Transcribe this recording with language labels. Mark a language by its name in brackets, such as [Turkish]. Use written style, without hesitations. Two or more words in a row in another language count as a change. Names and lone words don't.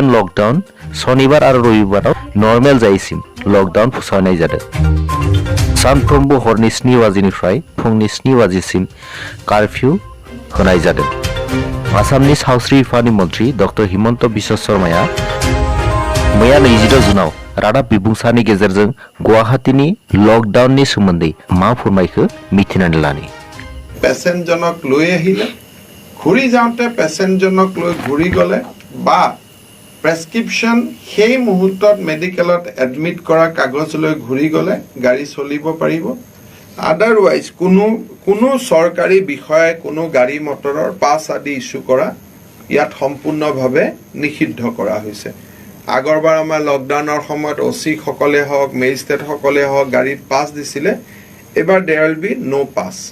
[Bodo] लकडाउन शनिबार आरो रबिबाराव नर्मेल जायैसिम लकडाउन फोसावनाय जादों सानफ्रोमबो हरनि 7 बाजिनिफ्राय फुंनि 7 बाजिसिम कारफिउ होनाय जादों आसामनि सावस्रि बिफाननि मन्थ्रि डक्टर हिमन्त बिश्व शर्माया मैया 26 जुनाव रादाब बिबुंसारनि गेजेरजों गुवाहाटीनि लकडाउननि सोमोन्दै मा फोरमायखो मिथिनानै लानि [Assamese] पेसेन्टजनक লৈ আহিলে ঘূৰি যাওঁতে পেसेन्टजनक লৈ ঘূৰি গ'লে বা প্ৰেছক্ৰিপশ্যন সেই মুহূৰ্তত মেডিকেলত এডমিট কৰা কাগজ লৈ ঘূৰি গ'লে গাড়ী চলিব পাৰিব আদাৰৱাইজ কোনো চৰকাৰী বিষয়াই কোনো গাড়ী মটৰৰ পাছ আদি ইস্যু কৰা ইয়াত সম্পূৰ্ণভাৱে নিষিদ্ধ কৰা হৈছে আগৰবাৰ আমাৰ লকডাউনৰ সময়ত ওসি সকলে হওক মেজিষ্ট্ৰেট সকলে হওক গাড়ীত পাছ দিছিলে এবাৰ [English] there will be no pass